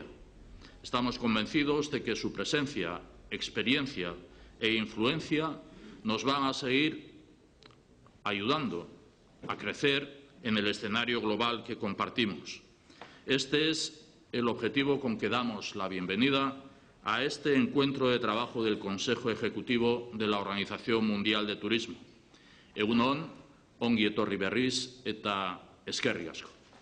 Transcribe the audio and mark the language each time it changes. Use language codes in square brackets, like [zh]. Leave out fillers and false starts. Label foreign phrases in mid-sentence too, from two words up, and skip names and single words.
[es] Estamos convencidos de que su presencia, experiencia e influencia nos van a seguir ayudando a crecer en el escenario global que compartimos. Este es el objetivo con que damos la bienvenida a este encuentro de trabajo del Consejo Ejecutivo de la Organización Mundial de Turismo. [eu] Egun on, ongi etorri berriz eta eskerrik asko.